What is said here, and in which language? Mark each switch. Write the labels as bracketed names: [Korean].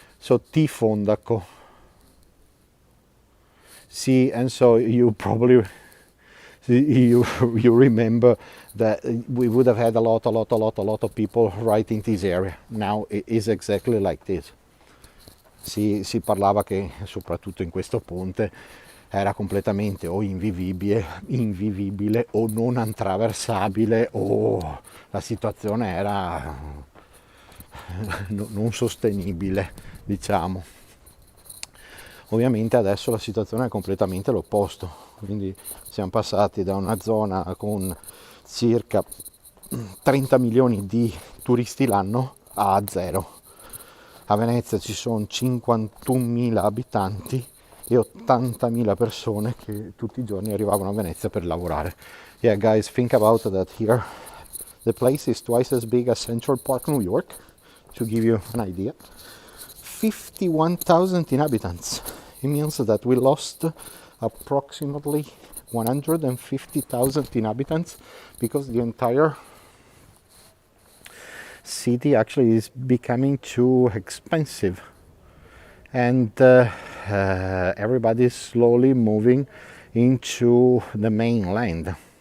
[English] So Tifondaco. See, and so you probably you remember that we would have had a lot of people right in this area. Now it is exactly like this. [Italian] Si parlava che soprattutto in questo ponte era completamente o invivibile o non attraversabile, o la situazione era non sostenibile, diciamo. Ovviamente adesso la situazione è completamente l'opposto, quindi siamo passati da una zona con circa 30 milioni di turisti l'anno a zero. A Venezia ci sono 51.000 abitanti e 80.000 persone che tutti i giorni arrivavano a Venezia per lavorare. [English] Yeah, guys, think about that here. The place is twice as big as Central Park, New York, to give you an idea. 51,000 inhabitants. It means that we lost approximately 150,000 inhabitants because the entire city actually is becoming too expensive, and everybody is slowly moving into the mainland.